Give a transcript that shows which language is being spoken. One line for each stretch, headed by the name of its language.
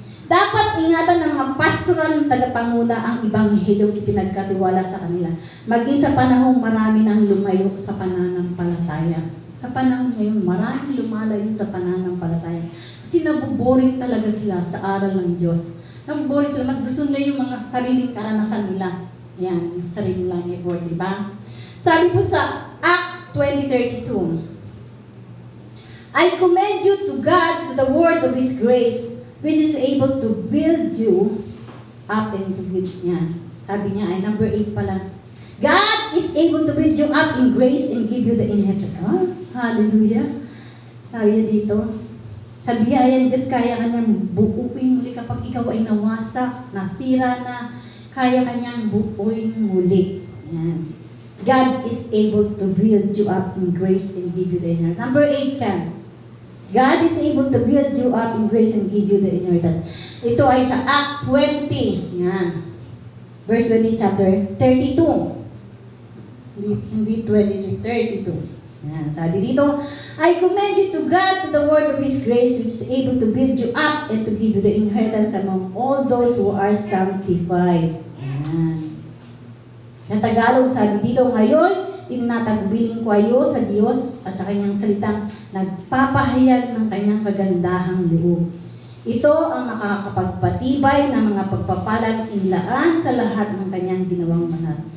Filipino: Dapat ingatan ng mga pastoral ng tagapanguna ang ibanghelyong ipinagkatiwala sa kanila. Maging sa panahong marami nang lumayo sa pananampalataya. Sa panahon ngayon, marami lumalayo sa pananampalataya. Kasi nabuboring talaga sila sa aral ng Diyos. Nabuboring sila. Mas gusto nila yung mga sariling karanasan nila. Yan, yung sarili lang effort, di ba? Sabi po sa
English: Act 20:32, I commend you to God, to the word of His grace, which is able to build you up and to give. Yan.
Filipino: Sabi niya ay number 8 pala.
English: God is able to build you up in grace and give you the inheritance.
Filipino: Hallelujah. Sabi niya dito, sa biyayang Diyos, kaya kanyang buuin muli kapag ikaw ay nawasak, nasira na, kaya kanyang buuin muli. Yan.
English: God is able to build you up in grace and give you the inheritance.
Filipino: Number 8 yan.
English: God is able to build you up in grace and give you the inheritance.
Filipino: Ito ay sa Act 20. Yan. Verse 20, chapter 32. Hindi 23, 32. Yan. Sabi dito,
English: I commend you to God, to the word of His grace, which is able to build you up and to give you the inheritance among all those who are sanctified.
Filipino: Yan. Sa Tagalog, sabi dito, ngayon, tinatagubilin ko kayo sa Diyos at sa kanyang salitang nagpapahayag ng kanyang kagandahang loob. Ito ang makakapagpatibay ng mga pagpapalang inlaan sa lahat ng kanyang ginawang banal.